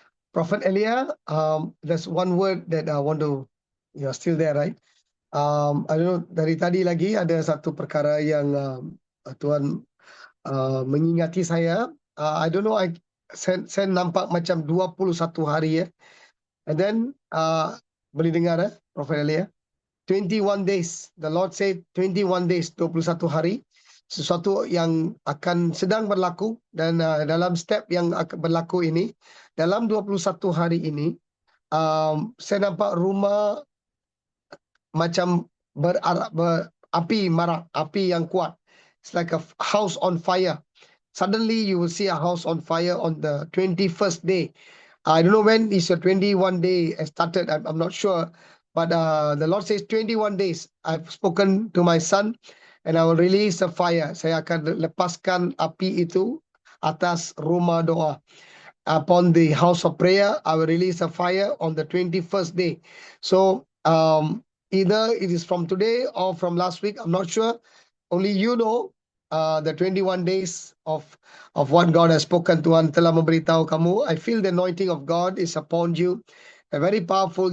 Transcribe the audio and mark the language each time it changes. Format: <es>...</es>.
<en>Prophet Elia, there's one word that I want to, you're still there, right? I don't know,</en> <ms>dari tadi lagi ada satu perkara yang Tuhan mengingati saya.</ms> <en>I don't know,</en> <ms>saya nampak macam 21 hari, ya.</ms> <en>And then,</en> <ms>boleh dengar,</ms> <en>Prophet Elia? 21 days. The Lord said 21 days,</en> <ms>21 hari. Sesuatu yang akan sedang berlaku, dan dalam step yang akan berlaku ini, dalam 21 hari ini, saya nampak rumah macam api marak, api yang kuat.</ms> <en>It's like a house on fire. Suddenly you will see a house on fire on the 21st day. I don't know when is your 21 day started. I'm not sure. But the Lord says 21 days. I've spoken to my son and I will release a fire.</en> <ms>Saya akan lepaskan api itu atas rumah doa.</ms> <en>Upon the house of prayer, I will release a fire on the 21st day. So either it is from today or from last week. I'm not sure. Only you know the 21 days of what God has spoken.</en> <ms>Tuhan telah memberitahu kamu.</ms> <en>I feel the anointing of God is upon you. Very powerful.</en>